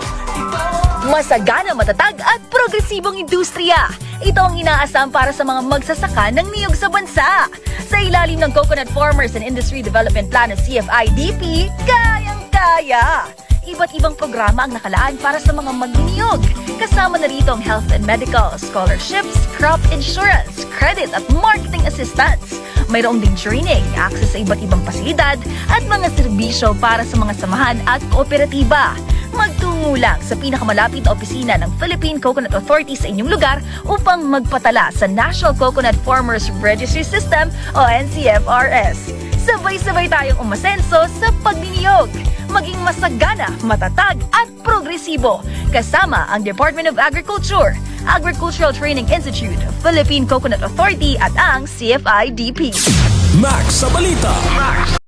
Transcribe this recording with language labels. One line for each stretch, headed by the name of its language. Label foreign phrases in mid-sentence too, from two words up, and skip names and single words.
Filipino: Masagana, matatag at progresibong industriya. Ito ang inaasam para sa mga magsasaka ng niyog sa bansa. Sa ilalim ng Coconut Farmers and Industry Development Plan o CFIDP, kayang-kaya. Iba't ibang programa ang nakalaan para sa mga magniniyog. Kasama na rito ang
English: health and medical,
Filipino: scholarships,
English: crop insurance,
Filipino: credit at
English: marketing assistance.
Filipino: Mayroong ding training, access sa iba't ibang pasilidad at mga serbisyo para sa mga samahan at kooperatiba. Magtungo lang sa pinakamalapit na opisina ng Philippine Coconut Authority sa inyong lugar upang magpatala sa National Coconut Farmers Registry System o NCFRS. Sabay-sabay tayong umasenso sa pagniniyog. Maging masagana, matatag at progresibo. Kasama ang Department of Agriculture, Agricultural Training Institute, Philippine Coconut Authority at ang CFIDP. Max sa balita.